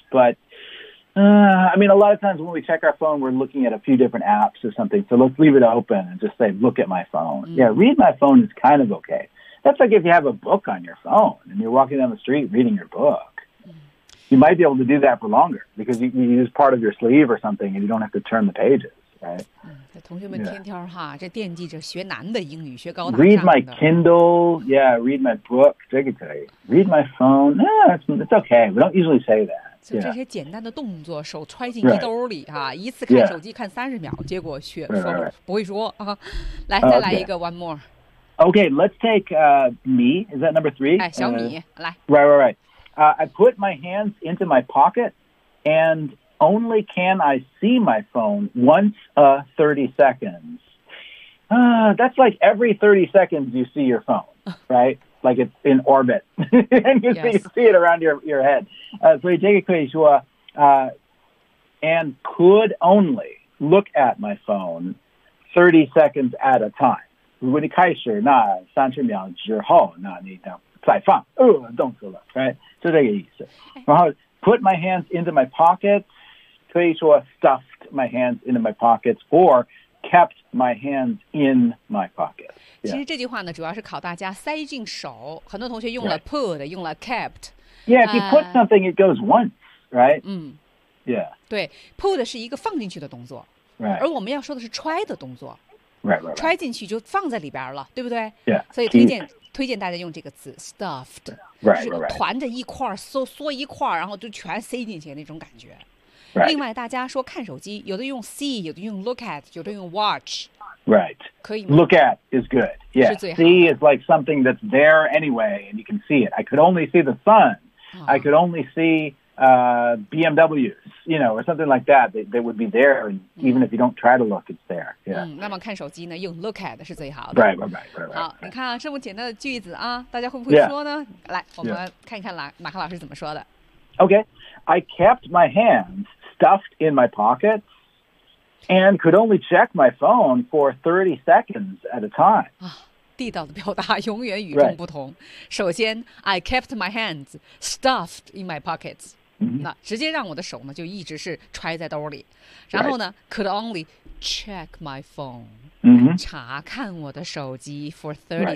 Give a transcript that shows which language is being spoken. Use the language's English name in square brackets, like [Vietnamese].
[English] But, I mean, a lot of times when we check our phone, we're looking at a few different apps or something. So let's leave it open and just say, look at my phone.、Mm-hmm. Yeah, read my phone is kind of okay. That's like if you have a book on your phone and you're walking down the street reading your book. You might be able to do that for longer because you use part of your sleeve or something and you don't have to turn the pages, right? [Chinese] 同学们天天哈这惦记着学难的英语学高大 [English] 上的。Read my Kindle, yeah, read my book, [Chinese] 这个可以。 [English] Read my phone, yeah, it's okay, we don't usually say that. [Chinese] 就这些简单的动作手揣进衣兜里哈一次看手机看30秒结果学说不会说啊。来再来一个 [English] one more. Okay, let's take me, is that number three? [Chinese] 哎小米来。 [English] Right. I put my hands into my pocket, and only can I see my phone once a 30 seconds. That's like every 30 seconds you see your phone, right? Like it's in orbit, and you, see, you see it around your head. So you take a quick shot, and could only look at my phone 30 seconds at a time. When you [Chinese] 开始那三十秒之后，那你就再放，动作了 right? 就这个意思。 [English] 然后 put my hands into my pockets, 可以说 stuffed my hands into my pockets, or kept my hands in my pockets.、Yeah. [Chinese] 其实这句话呢主要是考大家塞进手。很多同学用了 put,、 [English] right. [Chinese] 用了 kept. [English] Yeah, if you put something, it goes once, right? [Chinese] 对 ,put 是一个放进去的动作。 [English] Right. [Chinese] 而我们要说的是揣的动作。 [English] right. [Chinese] 揣进去就放在里边了，对不对？ [English] Yeah, [Chinese] 所以推荐大家用这个词 stuffed， [English] right, [Chinese] 就是团着一块缩一块，然后就全塞进去那种感觉。 [English] Right. [Chinese] 另外，大家说看手机，有的用 see， 有的用 look at， 有的用 watch。 [English] Right. [Chinese] 可以吗？ [English] Look at is good. Yeah. See is like something that's there anyway, and you can see it. I could only see the sun.、 Uh-huh. I could only see、BMWs, you know, or something like that. They would be there, and even if you don't try to look, it's there. Yeah. [Chinese] 那么看手机呢，用 look at 是最好的。 [English] Right. [Chinese] 好，你看这么简单的句子啊，大家会不会说呢？ [English] Yeah. [Chinese] 来，我们看一看马克老师怎么说的。 [English] Okay, I kept my hands stuffed in my pockets and could only check my phone for 30 seconds at a time. [Chinese] 地道的表达永远与众不同。 [English] Right. 首先 ，I kept my hands stuffed in my pockets.、 Mm-hmm. [Chinese] 那直接让我的手呢就一直是揣在兜里。然 [English] 后呢、Right. ，could only check my phone、 mm-hmm. [Chinese] 查看我的手机 [English] for 30